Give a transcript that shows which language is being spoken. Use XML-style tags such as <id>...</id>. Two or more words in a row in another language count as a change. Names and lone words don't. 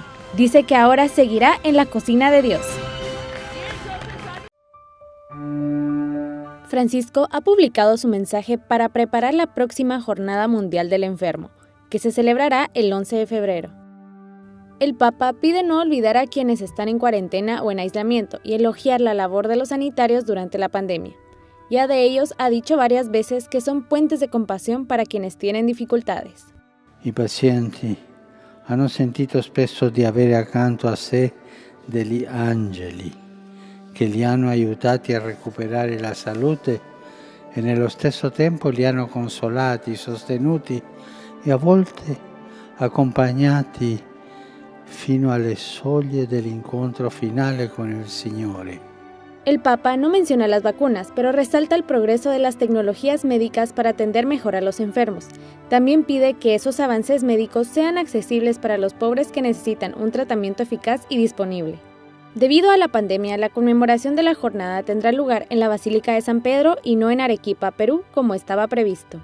<es>Dice que ahora seguirá en la cocina de Dios. Francisco ha publicado su mensaje para preparar la próxima Jornada Mundial del Enfermo, que se celebrará el 11 de febrero. El Papa pide no olvidar a quienes están en cuarentena o en aislamiento y elogiar la labor de los sanitarios durante la pandemia. Ya de ellos ha dicho varias veces que son puentes de compasión para quienes tienen dificultades.</es> <it>I pazienti hanno sentito spesso di avere accanto a sé degli angeli che li hanno aiutati a recuperare la salute e nello stesso tempo li hanno consolati, sostenuti e a volte accompagnati fino alle soglie dell'incontro finale con il Signore.</it> <es>El Papa no menciona las vacunas, pero resalta el progreso de las tecnologías médicas para atender mejor a los enfermos. También pide que esos avances médicos sean accesibles para los pobres que necesitan un tratamiento eficaz y disponible. Debido a la pandemia, la conmemoración de la jornada tendrá lugar en la Basílica de San Pedro y no en Arequipa, Perú, como estaba previsto.</es>